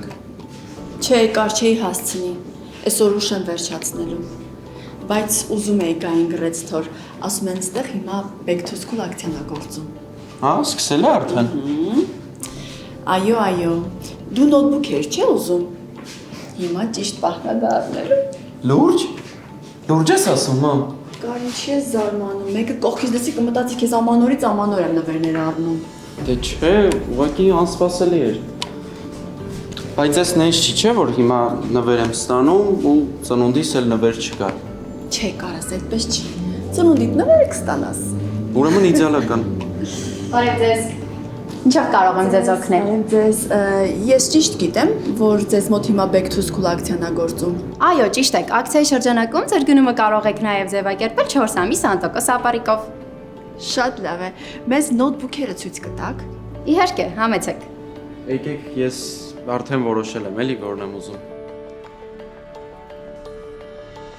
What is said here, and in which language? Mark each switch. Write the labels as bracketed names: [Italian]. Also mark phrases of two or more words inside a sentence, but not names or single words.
[Armenian] Չէ, կար չէի հասցնի, այսօր ուշ եմ վերջացնելու, բայց ուզում էի գային գրեցթոր, ասում են ստեղ հիմա [English] back to school [Armenian] ակցիան է գործում։ Հա, սկսել է արդեն։ Այո, դու նոթբուքեր չէ ուզում, հիմա ճիշտ պահն է դառնելու։ Լուրջ ես ասում, մամ։ Կար ինչի ես զարմանում, մեկը կողքից դեսի կմտածի քեզ ամանորից ամանոր եմ նվերներ առնում։ Դե չէ, ուղղակի անսպասելի էր։ Բայց այս նենց չի չէ, որ հիմա նվեր եմ ստանում ու ծնունդիս էլ նվեր չկա։ Չէ, կարաս, այդպես չի։ Ծնունդիդ նվեր կստանաս։ Ուրեմն իդեալական։ Բարև ձեզ։ Ինչով կարող եմ ձեզ օգնել։ Ձեզ ես ճիշտ գիտեմ, որ ձեզ մոտ հիմա [English] back to school [Armenian] ակցիան է գործում։ Այո, ճիշտ եք, ակցիայի շրջանակում ձեր գնումը կարող եք նաև ձևակերպել 4 ամիս 100% ապարիկով։ Շատ լավ է։ Մեզ նոթբուքերը ցույց կտաք։ Իհարկե, համեցեք։ Եկեք, ես արդեն որոշել եմ, էլի որն եմ ուզում։